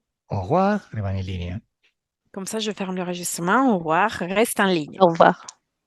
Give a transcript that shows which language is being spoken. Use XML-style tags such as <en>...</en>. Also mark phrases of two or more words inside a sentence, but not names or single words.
<fr>Au revoir,</fr> <it>rimani in linea.</it> <fr>Comme ça, je ferme l'enregistrement. Au revoir. Reste en ligne. Au revoir.</fr>